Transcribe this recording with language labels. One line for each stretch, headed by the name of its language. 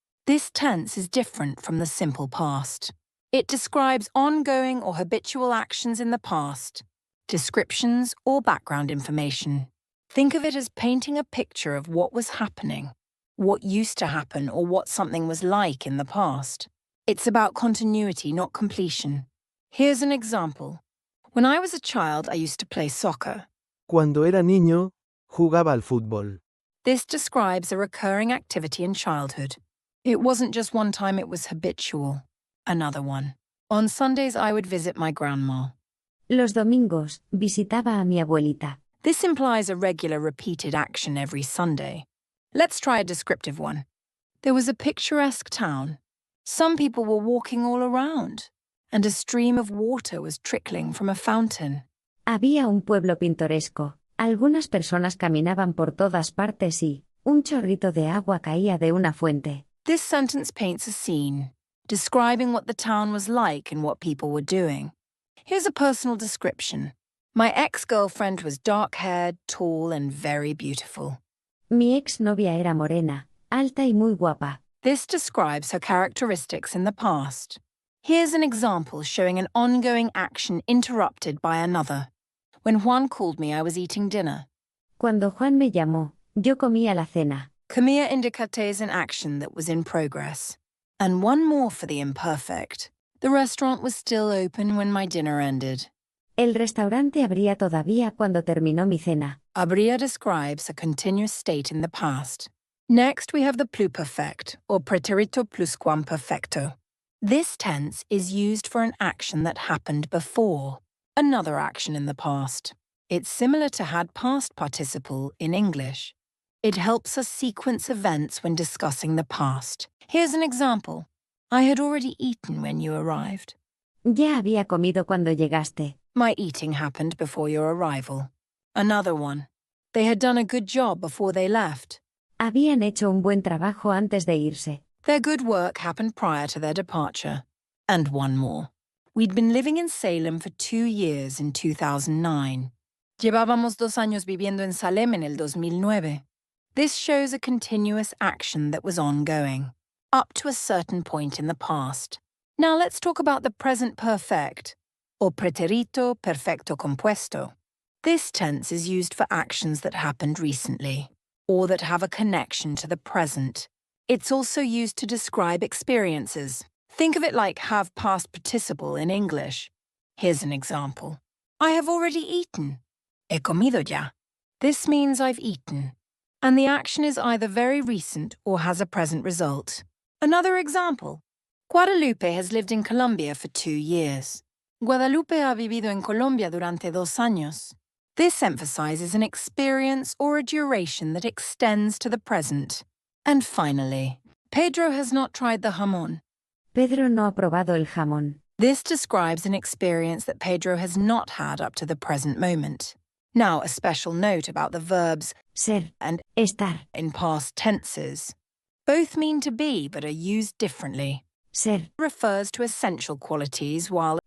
English: This tense is different from the simple past. It describes ongoing or habitual actions in the past, descriptions or background information. Think of it as painting a picture of what was happening, what used to happen, or what something was like in the past. It's about continuity, not completion. Here's an example. When I was a child, I used to play soccer.
Spanish: Cuando era niño, jugaba al fútbol.
English: This describes a recurring activity in childhood. It wasn't just one time, it was habitual. Another one. On Sundays, I would visit my grandma.
Spanish: Los domingos, visitaba a mi abuelita.
English: This implies a regular repeated action every Sunday. Let's try a descriptive one. There was a picturesque town. Some people were walking all around, and a stream of water was trickling from a fountain.
Spanish: Había un pueblo pintoresco. Algunas personas caminaban por todas partes y un chorrito de agua caía de una fuente.
English: This sentence paints a scene, describing what the town was like and what people were doing. Here's a personal description. My ex-girlfriend was dark-haired, tall, and very beautiful.
Spanish: Mi ex-novia era morena, alta y muy guapa.
English: This describes her characteristics in the past. Here's an example showing an ongoing action interrupted by another. When Juan called me, I was eating dinner.
Spanish: Cuando Juan me llamó, yo comía la cena.
English: Comía indicates an action that was in progress. And one more for the imperfect. The restaurant was still open when my dinner ended.
Spanish: El restaurante abría todavía cuando terminó mi cena.
English: Abría describes a continuous state in the past. Next, we have the pluperfect, or Preterito pluscuamperfecto. This tense is used for an action that happened before, another action in the past. It's similar to had past participle in English. It helps us sequence events when discussing the past. Here's an example. I had already eaten when you arrived.
Spanish: Ya había comido cuando llegaste.
English: My eating happened before your arrival. Another one. They had done a good job before they left.
Spanish: Habían hecho un buen trabajo antes de irse.
English: Their good work happened prior to their departure. And one more. We'd been living in Salem for 2 years in 2009.
Spanish: Llevábamos 2 años viviendo en Salem en el 2009.
English: This shows a continuous action that was ongoing, up to a certain point in the past. Now let's talk about the present perfect, or preterito perfecto compuesto. This tense is used for actions that happened recently, or that have a connection to the present. It's also used to describe experiences. Think of it like have past participle in English. Here's an example. I have already eaten.
Spanish: He comido ya.
English: This means I've eaten, and the action is either very recent or has a present result. Another example. Guadalupe has lived in Colombia for 2 years.
Spanish: Guadalupe ha vivido en Colombia durante 2 años.
English: This emphasizes an experience or a duration that extends to the present. And finally, Pedro has not tried the jamón.
Spanish: Pedro no ha probado el jamón.
English: This describes an experience that Pedro has not had up to the present moment. Now, a special note about the verbs
Spanish: Ser
English: and
Spanish: estar.
English: in past tenses. Both mean to be but are used differently.
Spanish: Ser
English: Refers to essential qualities while